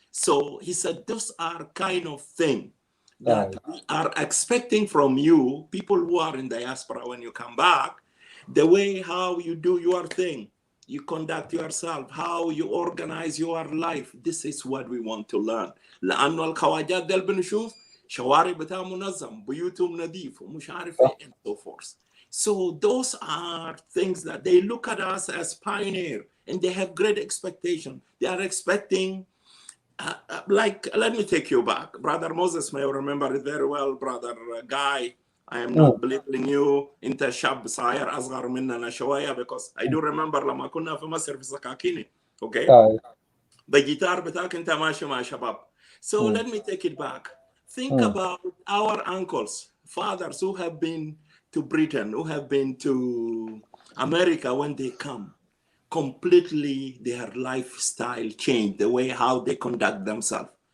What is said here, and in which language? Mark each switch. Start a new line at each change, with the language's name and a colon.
English: So he said, those are kind of thing that we are expecting from you, people who are in diaspora, when you come back, the way how you do your thing, you conduct yourself, how you organize your life. This is what we want to learn.
Arabic: لأنه الخواجات دل بنشوف شوارع بتاع منظم، بيوتهم نظيف ومش عارف ايه
English: and so forth. So those are things that they look at us as pioneer, and they have great expectation. They are expecting, like, let me take you back. Brother Moses may remember it very well. Brother Guy, I am not belittling you.
Arabic: انت شاب صغير اصغر مننا شويه,
English: because I do remember
Arabic: لما كنا في مصر في سكاكيني,
English: okay?
Arabic: بالجيتار بتاعك انت ماشي مع شباب.
English: So let me take it back. Think about our uncles, fathers who have been to Britain, who have been to America. When they come, completely their lifestyle changed, the way how they conduct themselves.